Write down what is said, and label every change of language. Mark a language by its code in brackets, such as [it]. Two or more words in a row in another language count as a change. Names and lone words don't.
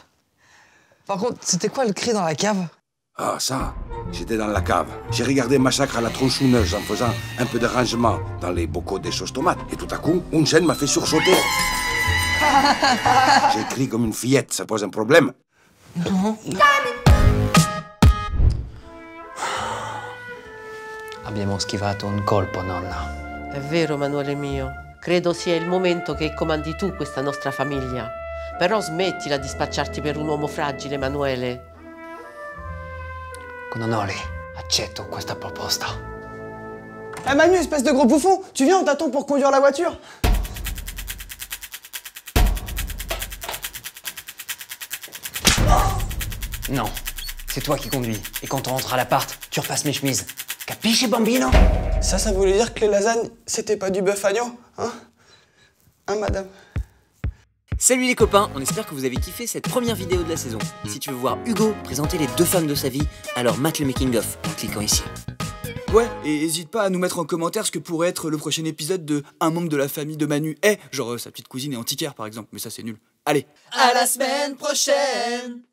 [fr] Par contre, c'était quoi le cri dans la cave? Ah, ça, j'étais dans la cave. J'ai regardé Massacre à la tronçonneuse en faisant un peu de rangement dans les bocaux des sauces tomates. Et tout à coup, une scène m'a fait sursauter. J'ai crié comme une fillette, ça pose un problème? Non. [it] Abbiamo schivato un colpo, nonna. È vero, Emanuele mio. Credo sia il momento che comandi tu questa nostra famiglia. Però smettila di spacciarti per un uomo fragile, Emanuele. Connolly, accetto questa proposta. [fr] Eh Manu, espèce de gros bouffon, tu viens, on t'attend pour conduire la voiture. Non, c'est toi qui conduis. Et quand on rentre à l'appart, tu repasses mes chemises. [it] Capisci, bambino? [fr] Ça voulait dire que les lasagnes, c'était pas du bœuf agneau, hein? Hein, madame? Salut les copains, on espère que vous avez kiffé cette première vidéo de la saison. Si tu veux voir Hugo présenter les 2 femmes de sa vie, alors mate le [en] making of [fr] en cliquant ici. Ouais, et n'hésite pas à nous mettre en commentaire ce que pourrait être le prochain épisode de un membre de la famille de Manu est, genre sa petite cousine est antiquaire par exemple, mais ça c'est nul. Allez, À la semaine prochaine!